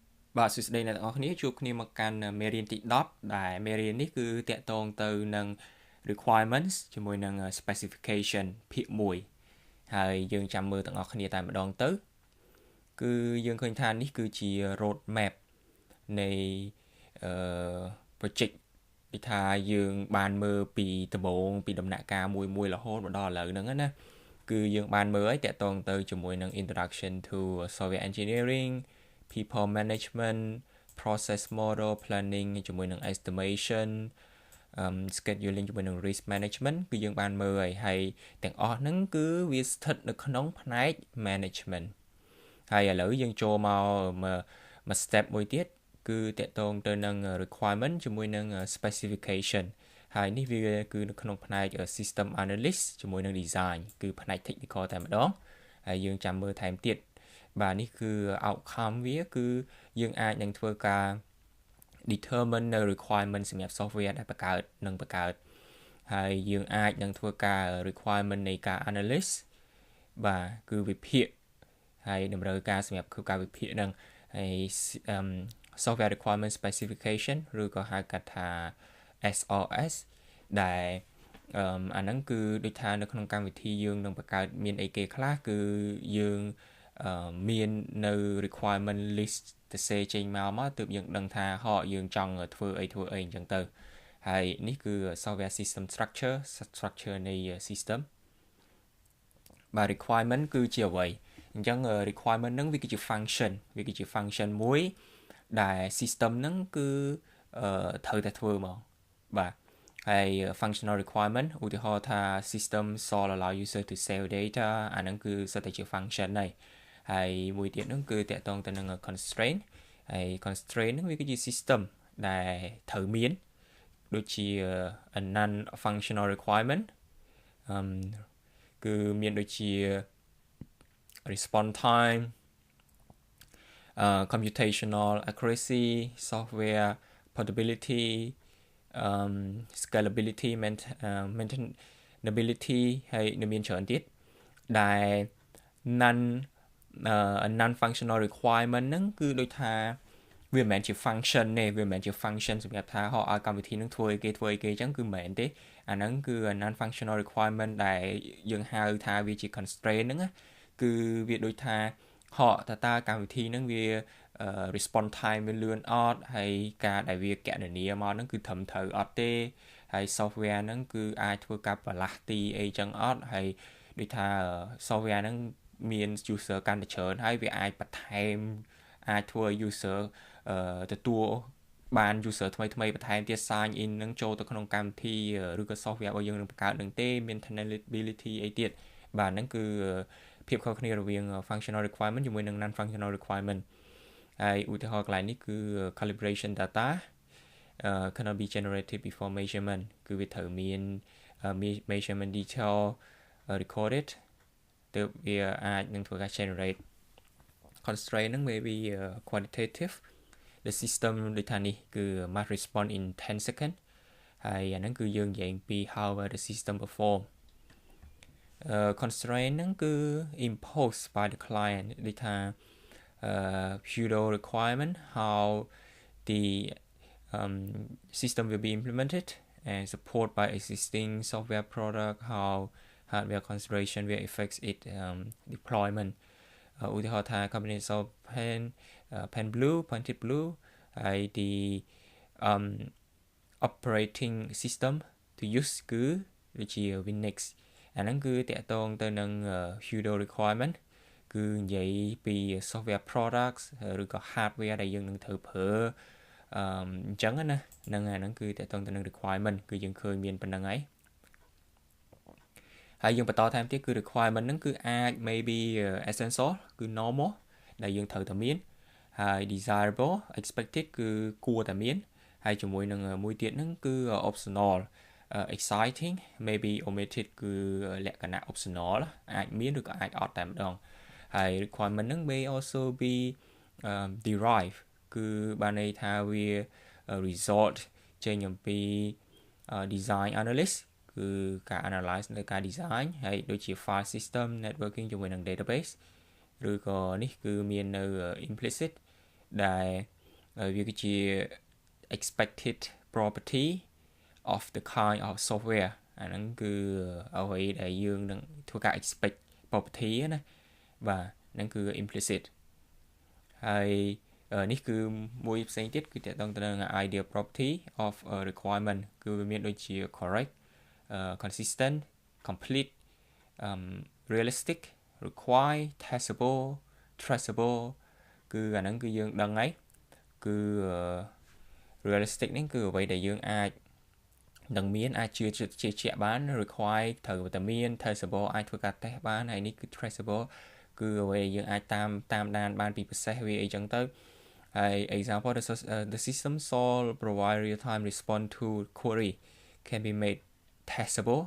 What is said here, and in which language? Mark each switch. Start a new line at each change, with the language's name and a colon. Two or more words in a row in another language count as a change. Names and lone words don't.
Khmer: បាទសួស្តីអ្នកទាំងអស់គ្នាជួបគ្នាមកកាន់មេរៀនទី10ដែលមេរៀននេះគឺតាក់ទងទៅនឹង requirements ជាមួយនឹង specification ភាគ1ហើយយើងចាំមើលទាំងអស់គ្នាតែម្ដងទៅគឺយើងឃើញថានេះគឺជា
English: road map
Khmer: នៃproject ពីថាយើងបានមើលពីដំបូងពីដំណាក់កាលមួយរហូតមកដល់ឥឡូវហ្នឹងណាគឺយើងបានមើលឲ្យតាក់ទងទៅជាមួយនឹង
English: introduction to software engineering people management process model planning
Khmer: ជាមួយនឹង
English: estimation scheduling
Khmer: ជាមួយនឹង
English: risk management
Khmer: គឺយើងបានមើលហើយទាំងអស់ហ្នឹងគឺវាស្ថិតនៅក្នុងផ្នែក management ហើយឥឡូវយើងចូលមក step មួយទៀតគឺតាក់ទងទៅនឹង requirement ជាមួយនឹង specification ហើយនេះវាគឺនៅក្នុងផ្នែក
English: system analyst
Khmer: ជាមួយនឹង design គឺផ្នែក technical តែម្ដងហើយយើងចាំមើលថែមទៀតបាទនេះគឺ outcome វាគឺយើងអាចនឹងធ្វើការ determine នៅ requirement សម្រាប់ software ដែលបង្កើតហើយយើងអាចនឹងធ្វើការ requirement នៃការ analyst បាទ គឺវិភាគហើយតម្រូវការសម្រាប់ធ្វើការវិភាគហ្នឹងហើយ
English: software requirement specification
Khmer: ឬក៏ហៅកាត់ថា SRS ដែលអាហ្នឹងគឺដូចថានៅក្នុងកម្មវិធីយើងនឹង បង្កើតមានអីគេខ្លះគឺយើងមាននៅ
English: requirement list
Khmer: ទៅសេចេញមកទើបយើងដឹងថាយើងចង់ធ្វើ អីអញ្ចឹងទៅហើយនេះគឺ
English: software system structure
Khmer: នៃ system បាទ requirement គឺជាអ្វីអញ្ចឹង requirement ហ្នឹងវាគឺជា function មួយដែល system ហ្នឹងគឺត្រូវតែធ្វើមកបាទហើយ
English: functional requirement
Khmer: ឧទាហរណ៍ថា
English: system shall allow user to save data
Khmer: អាហ្នឹងគឺសិតតែជា function ហើយមួយទៀតហ្នឹងគឺតាក់ទងទៅនឹង constraint ហើយ constraint ហ្នឹងវាគឺជា system ដែលត្រូវមានដូចជា
English: a non functional requirement
Khmer: គឺមានដូចជា
English: response time computational accuracy software portability scalability maintainability
Khmer: ហើយនៅមានច្រើនទៀតដែល
English: non functional requirement
Khmer: ហ្នឹងគឺដូចថាវាមិនមែនជា function ទេវាមិនមែនជា function សម្រាប់ថាឲ្យកម្មវិធីនឹងធ្វើអីគេអញ្ចឹងគឺមិនមែនទេអាហ្នឹងគឺ
English: non functional requirement
Khmer: ដែលយើងហៅថាវាជា constraint ហ្នឹងគឺវាដូចថា តើកម្មវិធីហ្នឹងវា
English: response time
Khmer: វាលឿនអត់ហើយការដែលវាកណនាមកហ្នឹងគឺត្រឹមត្រូវអត់ទេហើយ software ហ្នឹងគឺអាចធ្វើការបលាស់ទីអីចឹងអត់ហើយដូចថា software ហ្នឹងមាន user កាន់តែ ច្រើនហើយវាអាចបន្ថែមអាចធ្វើឲ្យ user ទទួលបាន user ថ្មីបន្ថែមទៀត
English: sign in
Khmer: នឹងចូលទៅក្នុងកម្មវិធីឬក៏ software របស់យើងនឹងបង្កើតនឹងទេ maintainability អីទៀតបាទ ហ្នឹងគឺភាពខុសគ្នារវាង
English: functional requirement
Khmer: ជាមួយនឹង
English: non functional requirement
Khmer: ហើយឧទាហរណ៍កន្លែងនេះគឺ
English: calibration data cannot be generated before
Khmer: measurement គឺវាត្រូវមាន
English: measurement detail recorded
Khmer: ទើបវាអាចនឹងធ្វើការ
English: generate constraint
Khmer: ហ្នឹង
English: maybe quantitative the system
Khmer: ដូចថានេះគឺ
English: must respond in 10 seconds
Khmer: ហើយអាហ្នឹងគឺយើងនិយាយពី
English: how the system perform constraint
Khmer: ហ្នឹងគឺ
English: imposed by the client ដូចថា pseudo requirement how the system will be implemented and support by existing software product how hardware consideration will affect its deployment
Khmer: ឧទាហរណ៍ថា
English: combination of pen blue pointed blue ហើយ the operating system to use
Khmer: គឺដូចជា Windows អាហ្នឹងគឺតាក់ទងទៅនឹង
English: pseudo requirement
Khmer: គឺនិយាយពី
English: software products
Khmer: ឬក៏ hardware ដែលយើងនឹងត្រូវប្រើអញ្ចឹងណាហ្នឹងគឺតាក់ទងទៅនឹង requirement គឺយើងឃើញមានប៉ុណ្្នឹង ហើយយើងបន្តថែមទៀតគឺ requirement ហ្នឹងគឺអាច
English: maybe essential
Khmer: គឺ normal ដែលយើងត្រូវតែមានហើយ
English: desirable expected
Khmer: គឺ គួរតែមានហើយជាមួយនឹងមួយទៀតហ្នឹងគឺ
English: optional exciting maybe omitted
Khmer: គឺលក្ខណៈ optional អាចមានឬក៏អាចអត់តែម្ដងហើយ requirement ហ្នឹង
English: may also be derived
Khmer: គឺបានន័យថាវា result ចេញអំពី
English: design analyst
Khmer: គឺការ analyze នៅការ design ហើយដូចជា
English: file system networking
Khmer: ជាមួយនឹង database ឬក៏នេះគឺមាននៅ implicit ដែល វាគឺជា
English: expected property of the kind of software
Khmer: អាហ្នឹងគឺអ្វីដែលយើង នឹងធ្វើការ
English: expect property
Khmer: ណាបាទហ្នឹងគឺ implicit ហើយនេះគឺមួយផ្សេងទៀតគឺតកតងទៅនឹង
English: ideal property of a requirement
Khmer: គឺវាមានដូចជា
English: correct consistent complete realistic require testable traceable
Khmer: គឺអាហ្នឹងគឺយើងដឹងហើយគឺ realistic នេះគឺអ្វីដែលយើង អាចនឹងមានអាចជឿជាក់បាន require ត្រូវតែមាន traceable អាចធ្វើការ test បានហើយនេះគឺ traceable គឺអ្វីដែលយើងអាចតាមដានបានពី process វាអីចឹងទៅហើយ
English: example the system solve provide real time response to query can be made testable